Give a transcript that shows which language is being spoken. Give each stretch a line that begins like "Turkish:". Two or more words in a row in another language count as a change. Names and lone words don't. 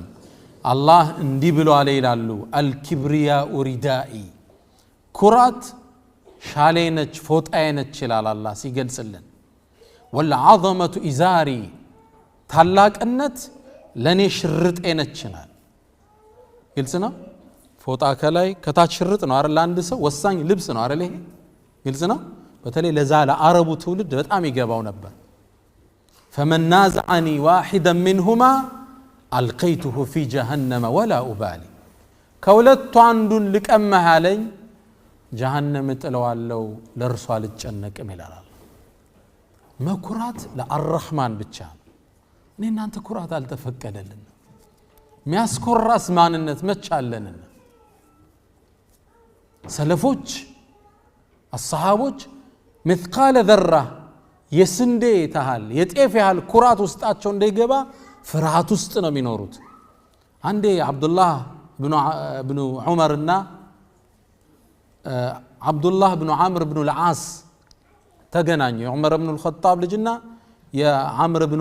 Amharic: አላህ እንዲህ ብሎ አለ ይላሉ
Arabic: الكبرياء ردائي
Amharic: ኩራት ሻሌ ነች ፎጣዬ ነች ይላል አላህ ሲገልጽልን
Arabic: والعظمة إزاري
Amharic: ታላቅነት ለኔ ሽርጤ ነች ይላል ግልጽ ነው ፎጣ ከላይ ከታች ሽርጥ ነው አይደል አንድ ሰው ወሳኝ ልብስ ነው አይደል ይሄ ግልጽ ነው በተለይ ለዛ ለአረቡ ትውልድ በጣም ይገባው ነበር
Arabic: فمن نازعني واحدا منهما القيته في جهنم ولا ابالي
Amharic: ከሁለቱ አንዱን ልቀመህ አለኝ جهنم ጥለዋለሁ ለርሷ ልጨነቅም ይላል መኩራት ለአርህማን ብቻ እኔ እናንተ ኩራት አልተፈቀደልን ሚያስኮራስ ማንነት መቻለንና ሰለፎች الصحابዎች
Arabic: مثقال ذره
Amharic: የስንዴ ታህል የጤፍ ያህል ኩራት ውስጣቸው እንደይገባ ፍርሃት ውስጥ ነው የሚኖሩት አንዴ አብዱላህ ኢብኑ ዑመርና አብዱላህ ኢብኑ አምር ኢብኑ العاص ተገናኙ የዑመር ኢብኑ الخطاب ልጅና የአምር ኢብኑ